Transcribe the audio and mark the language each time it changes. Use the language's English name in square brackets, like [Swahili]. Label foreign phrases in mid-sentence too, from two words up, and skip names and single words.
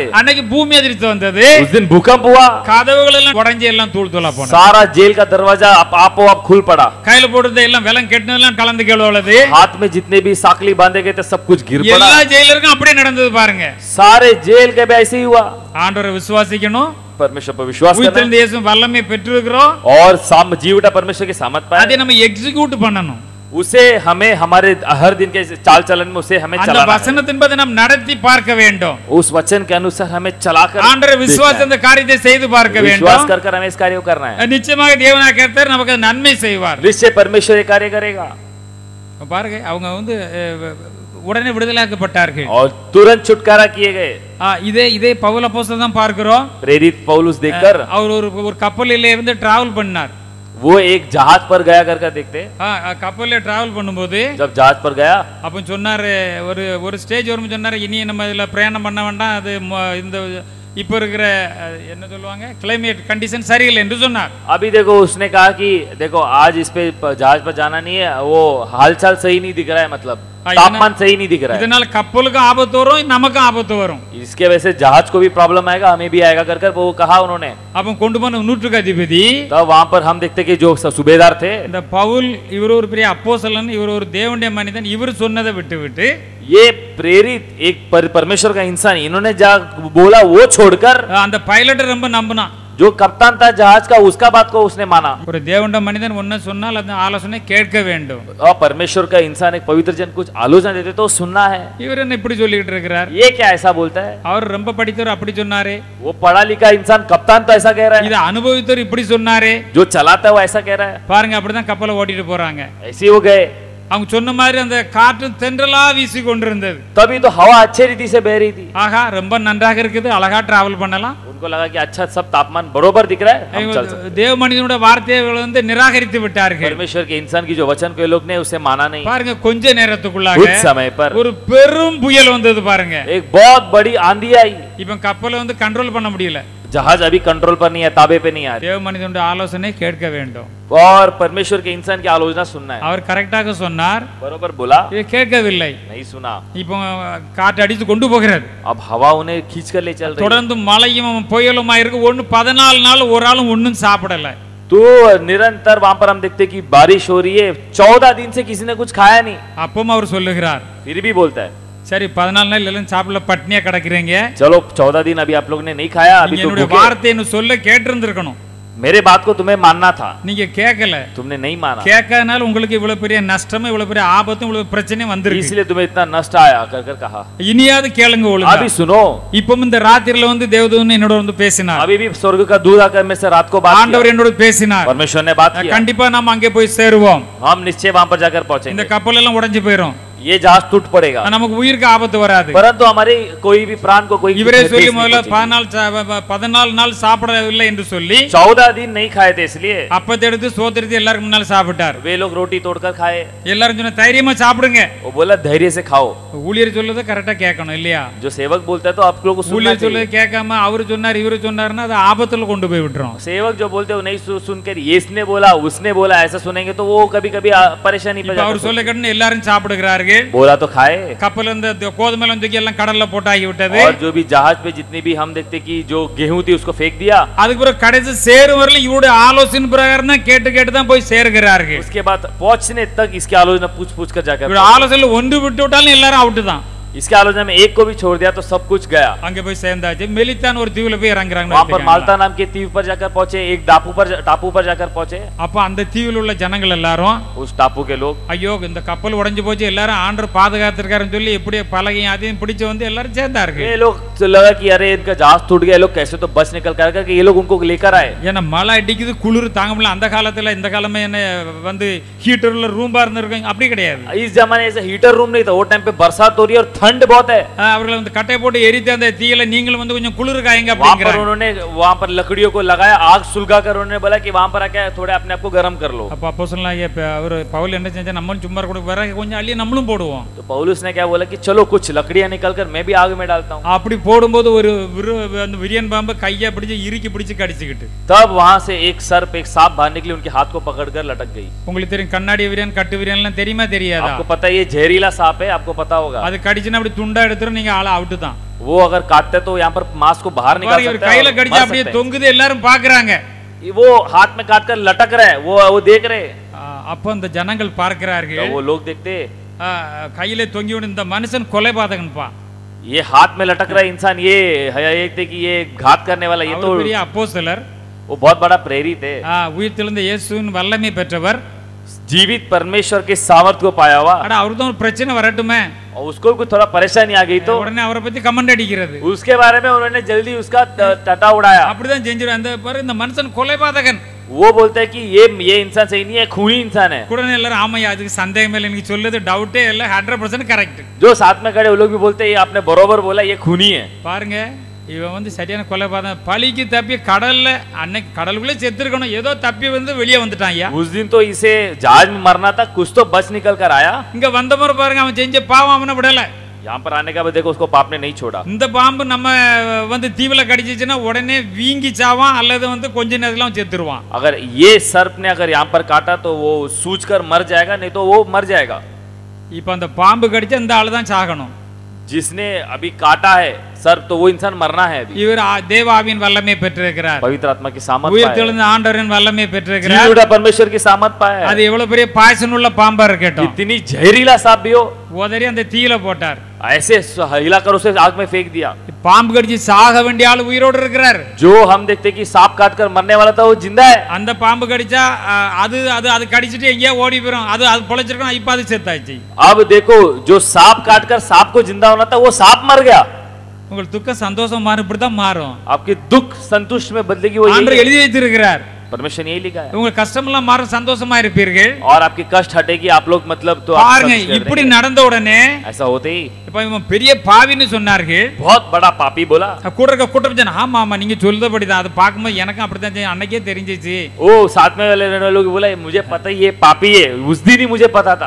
[Tamil] அன்னைக்கு பூமி அதிர்ச்சி வந்தது, [Hindi] उस दिन भूकंप हुआ, [Tamil] கதவுகள் எல்லாம் உடைஞ்சு எல்லாம் தூள் தூளா போனது. [Hindi] सारा जेल का दरवाजा आपो आप खुल पड़ा, [Tamil] கையில போடுறது எல்லாம் வெலம் கெட்டதெல்லாம் கலந்து கேளோலது. [Hindi] हाथ में जितने भी साकली बांधे गए थे सब कुछ गिर पड़ा। [Tamil] எல்லா ஜெயிலருக்கும் அப்படியே நடந்தது பாருங்க. [Hindi] सारे जेल के भी ऐसे ही हुआ। [Tamil] ஆண்டவரை விசுவாசிக்கணும், [Hindi] परमेश्वर पर विश्वास करना [Tamil] உயிர்த்தெழுந்த இயேசு வல்லமை பெற்றிருக்கிறோம், [Hindi] और जीवटा परमेश्वर की सामर्थ पाए, [Tamil] அதை நம்ம எக்ஸிக்யூட் பண்ணணும். [Hindi] उसे हमें हमारे हर दिन के चाल चलन में उसे हमें [Tamil] அந்த [Hindi] चलाना है। [Tamil] வசனத்தின்படி நாம் நடத்தி பார்க்க வேண்டும். [Hindi] उस वचन के अनुसार हमें चलाकर [Tamil] ஆண்டவரை விசுவாசி அந்த காரியத்தை செய்து பார்க்க [Hindi] विश्वास [Tamil] வேண்டும். [Hindi] कर हमें इस कार्य को करना है। [Tamil] நிச்சயமாக தேவனாக கர்த்தர் நமக்கு நன்மை செய்வார். [Hindi] निश्चय परमेश्वर ये कार्य करेगा। [Tamil] பாருங்க, அவங்க வந்து உடனே விடுதலையாக்கப்பட்டார்கள். [Hindi] और तुरंत छुटकारा किए गए। [Tamil] இதே பவுல் அப்போஸ்தலன் தான் பார்க்கிறோம். [Hindi] प्रेरित पौलुस देखकर [Tamil] அவர் ஒரு கப்பலிலே இருந்து டிராவல் பண்ணார். [Hindi] वो एक जहाज पर गया कर देखते। [Tamil] கப்பல்ல டிராவல் பண்ணும்போது [Hindi] जब जहाज पर गया [Tamil] அப்ப சொன்னாரு, ஒரு ஸ்டேஜ் வரும் சொன்னாரு, இனி நம்ம இதுல பிரயாணம் பண்ண வேண்டாம், அது இந்த இப்ப இருக்கிற என்ன சொல்லுவாங்க [English] climate condition [Tamil] சரியில்லை என்று சொன்னார். [Hindi] अभी देखो उसने कहा कि देखो आज इस पे जहाज पर जाना नहीं है, वो हालचाल सही नहीं दिख रहा है, मतलब तापमान सही नहीं दिख रहा है। [Tamil] இதனால கப்பலுக்கும் ஆபத்து வரும், நமக்கும் ஆபத்து வரும். [Hindi] इसके वजह से जहाज को भी प्रॉब्लम आएगा, हमें भी आएगा कर वो कहा उन्होंने। [Tamil] அப்ப கொண்டு போன நூற்றுக்கு அதிபதி [Hindi] तब वहां पर हम देखते कि जो सूबेदार थे, [Tamil] இந்த பவுல் இவர் ஒரு பெரிய அப்போஸ்தலன், இவர் ஒரு தேவனுடைய மனிதன், இவர் சொன்னதை விட்டு [Hindi] ये प्रेरित एक परमेश्वर का इंसान, इन्होंने जा बोला वो छोड़कर [Tamil] அந்த பைலட் ரொம்ப நம்பினான். [Hindi] जो कप्तान था जहाज का उसका बात को उसने माना। [Tamil] ஒரு தேவனுடைய மனிதன் ஒன்னு சொன்னால் அந்த ஆலோசனை கேட்க வேண்டும். [Hindi] और परमेश्वर का इंसान एक पवित्र जन कुछ आलोचना देते तो सुनना है। [Tamil] இவர் என்ன இப்படி சொல்லிட்டு இருக்கிறார்? [Hindi] ये क्या ऐसा बोलता है? [Tamil] அவர் ரொம்ப படித்தவர் அப்படி சொன்னாரே. [Hindi] वो पढ़ा लिखा इंसान कप्तान तो ऐसा कह रहा है। [Tamil] இத அனுபவித்தவர் இப்படி சொன்னாரே. [Hindi] जो चलाता है वो ऐसा कह रहा है। [Tamil] பாருங்க அப்படிதான் கப்பலை ஓட்டிட்டு போறாங்க. [Hindi] ऐसे हो गए। [Tamil] அவங்க சொன்ன மாதிரி அந்த காற்று தென்றலா வீசி கொண்டிருந்தது. [Hindi] तभी तो हवा अच्छे रीति से बह रही थी। [Tamil] ஆஹா ரொம்ப நன்றாக இருக்குது, அழகா டிராவல் பண்ணலாம். [Hindi] उनको लगा कि अच्छा सब तापमान बरोबर दिख रहा है, हम चल सकते हैं। [Tamil] தேவ மனிதனுடைய வார்த்தையை வந்து நிராகரித்து விட்டார்கள். [Hindi] परमेश्वर के इंसान की जो वचन को ये लोग ने उसे माना नहीं। [Tamil] பாருங்க கொஞ்ச நேரத்துக்குள்ளாக [Hindi] कुछ समय पर [Tamil] ஒரு பெரும் புயல் வந்தது பாருங்க. [Hindi] एक बहुत बड़ी आंधी आई। [Tamil] இப்போ கப்பலை வந்து கண்ட்ரோல் பண்ண முடியல. [Hindi] जहाज अभी कंट्रोल पर नहीं है, ताबे पे नहीं आ रही। [Tamil] தேவ மனிதனுடைய ஆலோசனை கேட்க வேண்டும். [Hindi] और परमेश्वर के इंसान की आलोचना सुनना है। [Tamil] அவர் கரெக்டாக சொன்னார், [Hindi] बरोबर बोला, [Tamil] இது கேட்கவில்லை. [Hindi] नहीं सुना। [Tamil] இப்போ காற்று அடித்து கொண்டு போகிறது. [Hindi] अब हवा उन्हें खींच कर ले चल रही है। [Tamil] தொடர்ந்து மழையும் புயலுமா இருக்கு. 14 நாள் ஒரு ஆளும் ஒண்ணும் சாப்பிடல. [Hindi] तो निरंतर वहां पर हम देखते कि बारिश हो रही है, 14 दिन से किसी ने कुछ खाया नहीं। [Tamil] அப்பவும் அவர் சொல்லுகிறார், [Hindi] फिर भी बोलता है [Tamil] சரி 14 நாள் எல்லாம் சாப்பிடல, பட்னியா கிடக்குறீங்க. [Hindi] चलो 14 दिन अभी आप लोग ने नहीं खाया, अभी तो [Tamil] என்னுடைய [Hindi] भूखे। [Tamil] வார்த்தையை சொல்ல கேட்டிருந்திருக்கணும். [Hindi] मेरे बात को तुम्हें मानना था, [Tamil] நீங்க கேட்கல. [Hindi] तुमने नहीं माना, [Tamil] கேட்காதனால உங்களுக்கு இவ்வளவு பெரிய நஷ்டமும் இவ்வளவு பெரிய ஆபத்தும் இவ்வளவு பிரச்சனையும் வந்திருக்கு. [Hindi] इसलिए तुम्हें इतना नष्ट आया कर कर कहा। [Tamil] இனியாவது கேளுங்க ஒழுங்கா. [Hindi] अभी सुनो, [Tamil] இப்போ இந்த ராத்திரில வந்து தேவதூதன் என்னோட வந்து பேசினார். [Hindi] अभी भी स्वर्ग का दूध आकर में से रात को बात [Tamil] ஆண்டவர் [Hindi] किया। [Tamil] என்னோட பேசினார். [Hindi] परमेश्वर ने बात किया। [Tamil] கண்டிப்பா நாம அங்கே போய் சேருவோம். [Hindi] हम निश्चय वहां पर जाकर [Tamil] இந்த [Hindi] पहुंचेंगे। [Tamil] கப்பல் எல்லாம் உடைஞ்சு போயிடும். [Hindi] ये जहाज टूट पड़ेगा, [Tamil] நமக்கு உயிருக்கு ஆபத்து வராது. [Hindi] परंतु हमारे कोई भी प्राण को कोई [Tamil] இவரே [Hindi] ठेस [Tamil] சொல்லி [Hindi] नहीं [Tamil] முதல்ல [Hindi] पहुंचेगी। [Tamil] 14 நாள் சாப்பிடவில்லை என்று சொல்லி [Hindi] 14 दिन नहीं खाए थे, इसलिए [Tamil] அப்பத்தை எடுத்து சோத்திரத்தை எல்லாரும் முன்னால சாப்பிட்டார். [Hindi] वे लोग रोटी तोड़कर खाए। [Tamil] எல்லாரும் சொன்ன தைரியமா சாப்பிடுங்க. [Hindi] वो बोला धैर्य से खाओ। [Tamil] ஊழியர் சொல்றத கரெக்டா கேட்கணும் இல்லையா? [Hindi] जो सेवक बोलता है तो आप लोगों को सुनना [Tamil] ஊழியர் சொல்றத [Hindi] चाहिए। [Tamil] கேட்காம அவரு சொன்னார் இவரு சொன்னாருன்னா அது ஆபத்துல கொண்டு போய் விட்டுரும். [Hindi] सेवक जो बोलते हैं वो नहीं सुनकर इसने बोला उसने बोला ऐसा सुनेंगे तो वो कभी कभी परेशानी [Tamil] இப்ப அவர் சொல்ல கேட்டு எல்லாரும் சாப்பிடுகிறார்கள். [Hindi] बोला तो खाए। [Tamil] கப்பல் இந்த கோதுமை தூக்கி எல்லாம் கடல்ல போட்டாகி விட்டது. [Hindi] और जो भी जहाज पे जितनी भी हम देखते कि जो गेहूं थी उसको फेंक दिया। [Tamil] அதுக்கு பிறகு கடைசி சேரும் வரல இவருடைய ஆலோசனை பிரகாரம் தான் கேட்டு தான் போய் சேர்கிறார்கள். [Hindi] उसके बाद पहुंचने तक इसकी आलोचना पूछ कर जाकर [Tamil] இவருடைய ஆலோசனையில ஒன்று விட்டு விட்டாலும் எல்லாரும் அவுட் தான். [Hindi] इसके आलोचना में एक को भी छोड़ दिया तो सब कुछ गया। [Tamil] அங்க போய் சேர்ந்தாச்சு. மெலித்தான் ஒரு தீவுல போய் இறங்குறாங்க. [Hindi] वहां पर माल्टा नाम के द्वीप पर जाकर पहुंचे, एक टापू पर जाकर पहुंचे। [Tamil] அப்ப அந்த தீவில் உள்ள ஜனங்கள் எல்லாரும் [Hindi] उस टापू के लोग [Tamil] ஐயோ இந்த கப்பல் உடைஞ்சு போச்சு, எல்லாரும் ஆண்டவர் பாதுகாத்திருக்காருன்னு சொல்லி எப்படி பலகையும் அதையும் பிடிச்சு வந்து எல்லாரும் சேர்ந்தார்கள். [Hindi] ये लोग लगा कि अरे इनका जहाज टूट गया, ये लोग कैसे तो बच निकल कर कि ये लोग उनको लेकर आए। [Tamil] ஏன்னா மழை அடிக்குது, குளிர் தாங்க முடியல. அந்த காலத்துல இந்த காலமே என்ன வந்து ஹீட்டர்ல ரூம்பா இருந்திருக்காங்க, அப்படி கிடையாது. [Hindi] इस जमाने ऐसा [English] heater room [Hindi] नहीं था, वो टाइम पे बरसात हो रही है और ठंड बहुत है। [Tamil] அவர்கள் வந்து கட்டை போட்டு எரித்து அந்த தீயில நீங்களும் வந்து கொஞ்சம் குளிர் காயுங்க [Hindi] वहां पर [Tamil] அப்படிங்கறாங்க. [Hindi] उन्होंने वहां पर लकड़ियों को लगाया, आग सुलगा कर उन्होंने बोला कि वहां पर आके थोड़े अपने आप को गर्म कर लो। [Tamil] அப்ப அப்போஸ்தலனாகிய அவர் பவுல் என்ன செஞ்சா நம்மளும் சும்மா கூட வர கொஞ்சம் அள்ளி நம்மளும் போடுவோம். [Hindi] तो पौलुस ने क्या बोला कि चलो कुछ लकड़ियां निकल कर मैं भी आग में डालता हूं। [Tamil] அப்படி போடும்போது ஒரு அந்த விரியன் பாம்பு கையை பிடிச்சு இறுக்கி பிடிச்சு கடிச்சிக்கிட்டு [Hindi] तब वहां से एक सर्प एक सांप बाहर निकली, उनके हाथ को पकड़कर लटक गई। [Tamil] உங்களுக்கு தெரியும் கண்ணாடி விரியன் கட்டு விரியன் எல்லாம் தெரியுமா தெரியாதா? [Hindi] आपको पता है ये जहरीला सांप है, आपको पता होगा। [Tamil] அது கடிச்சுனா அப்படி துண்டா எடுத்துரும், நீங்க ஆள அவுட் தான். [Hindi] वो अगर काटते तो यहाँ पर मांस को बाहर निकाल सकते हैं, [Tamil] கையில கடிச்சா அப்படியே தொங்குது, எல்லாரும் பாக்குறாங்க. [Hindi] वो हाथ में काट कर लटक रहे हैं, वो देख रहे हैं। [Tamil] அப்ப அந்த ஜனங்கள் பார்க்கிறார்கள், [Hindi] वो लोग देखते [Tamil] கையில தொங்கி விட இந்த மனுஷன் கொலைபாதகன்பா, [Hindi] ये हाथ में लटक रहा है इंसान, ये देखते कि ये घात करने वाला, ये तो [Tamil] பெரிய அப்போஸ்தலர், [Hindi] वो बहुत बड़ा प्रेरित है, [Tamil] உயிர்த்தெழுந்த இயேசுவின் வல்லமை பெற்றவர், [Hindi] जीवित परमेश्वर के सामर्थ को पाया हुआ। [Tamil] அட அவருக்கு ஒரு பிரச்சனை வரட்டுமே, [Hindi] और उसको कुछ थोड़ा परेशानी आ गई तो [Tamil] உடனே அவரை பத்தி கமெண்ட் அடிக்கிறது, [Hindi] उसके बारे में उन्होंने जल्दी उसका टटा उड़ाया। [Tamil] அப்படிதான் செஞ்சிரும். அந்த பாரு இந்த மனுஷன் கொலைபாதகன், [Hindi] वो बोलते हैं कि ये इंसान सही नहीं है, खूनी इंसान है। [Tamil] உடனே எல்லாரும் ஆமையா அதுக்கு சந்தேகம் இல்லை, நீங்க சொல்லுது டவுட்டே இல்ல, 100% கரெக்ட். [Hindi] जो साथ में खड़े वो लोग भी बोलते हैं ये आपने बरोबर बोला, ये खूनी है। [Tamil] பாருங்க இவன் வந்து சரியான கொலைபாதகன். பழிக்கு தப்பி கடல்ல அன்னைக்கு கடலுக்குள்ளே செத்துருக்கணும், ஏதோ தப்பி வந்து வெளியே வந்துட்டான். ஐயா [Hindi] उस दिन तो इसे जहाज में मरना था, कुछ तो बच निकल कर आया। [Tamil] இங்க வந்த முறை பாருங்க அவன் செஞ்ச பாவம் அவனை விடல. [Hindi] यहाँ पर आने का बाद देखो उसको पाप ने नहीं छोड़ा। [Tamil] இந்த பாம்பு நம்ம வந்து தீவுல கடிச்சிச்சுன்னா உடனே வீங்கி சாவான், அல்லது வந்து கொஞ்ச நேரத்துல செத்துருவான். [Hindi] अगर ये सर्प ने अगर यहाँ पर काटा तो वो सूज कर मर जाएगा, नहीं तो वो मर जाएगा। [Tamil] இப்ப அந்த பாம்பு கடிச்ச இந்த ஆளு தான் சாகணும். [Hindi] जिसने अभी काटा है सर्प तो वो इंसान मरना है अभी। [Tamil] இவர் தேவாவின் வல்லமை பெற்றிருக்கிறார், [Hindi] पवित्र आत्मा की सामर्थ [Tamil] உயிர்த்தெழுந்த ஆண்டவரின் வல்லமை பெற்றிருக்கிறார். [Hindi] जीवुड़ा परमेश्वर की सामर्थ पाया। [Tamil] அது எவ்வளவு பெரிய பாய்சன் உள்ள பாம்பா இருக்கட்டும், [Hindi] इतनी जहरीला सांप भी हो, [Tamil] உதறி அந்த தீயில போட்டார். [Hindi] ऐसे हिलाकर उसे आग में फेंक दिया। [Tamil] பாம்பு கடிச்சு சாக வேண்டிய ஆளு உயிரோடு இருக்கிறார். [Hindi] जो हम देखते कि सांप काटकर मरने वाला था वो जिंदा है. [Tamil] அந்த பாம்பு கடிச்சா அது கடிச்சிட்டு எங்கேயா ஓடி போயிடும். அது பொழைச்சிருக்கணும், இப்ப அது செத்தாச்சு. [Hindi] अब देखो जो सांप काटकर सांप को जिंदा होना था वो सांप मर गया. [Tamil] உங்களுக்கு துக்கம் சந்தோஷம் மாறும், இப்படிதான் மாறும். [Hindi] आपके दुख संतुष्ट में बदलेगी, वो [Tamil] ஆண்டவர் எழுதி வைத்திருக்கிறார். [Hindi] परमेश्वर ने यही लिखा है. [Tamil] உங்க கஷ்டம் எல்லாம் மாறும், சந்தோஷமா இருப்பீர்கள். [Hindi] और आपकी कष्ट हटेगी, आप लोग मतलब तो [Tamil] பாருங்க, இப்படி நடந்த உடனே [Hindi] ऐसा होते ही [Tamil] இப்ப இவன் பெரிய பாவின்னு சொன்னார்கள். [Hindi] बहुत बड़ा पापी बोला. [Tamil] கூட இருக்க கூட்டம் ஆமா ஆமா நீங்க சொல்றபடிதான், அது பார்க்கும்போது எனக்கும் அப்படித்தான் அன்னைக்கே தெரிஞ்சிச்சு. [Hindi] ओ साथ में वाले रहने लोग बोला मुझे पता ही ये पापी है, उस दिन ही मुझे पता था.